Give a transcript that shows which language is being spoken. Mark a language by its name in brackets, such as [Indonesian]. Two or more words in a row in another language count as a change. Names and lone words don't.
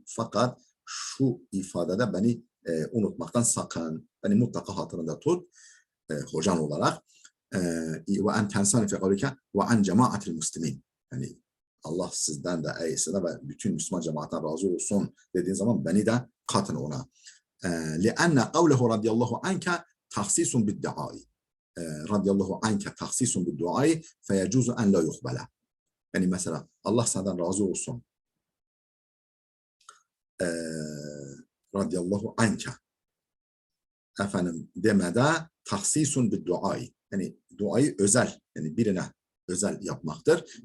[Turkish] Fakat şu ifadede beni unutmaktan sakın. Beni mutlaka hatırında tut hocan olarak. [Arabic] وأن تنساني في قولك وعن جماعة المسلمين. [Turkish] Yani Allah sizden de eysine ve bütün Müslüman cemaatten razı olsun dediğin zaman beni de katın ona. [Arabic] لأن قوله رضي الله عنك تخصيص بالدعاء رضي الله عنك تخصيص بالدعاء فيجوز أن لا يقبل. [Turkish] Yani mesela Allah senden razı olsun [Arabic] رضي الله عنك [Turkish] demede tahsisun bir duayı, yani duayı özel, yani birine özel yapmaktır.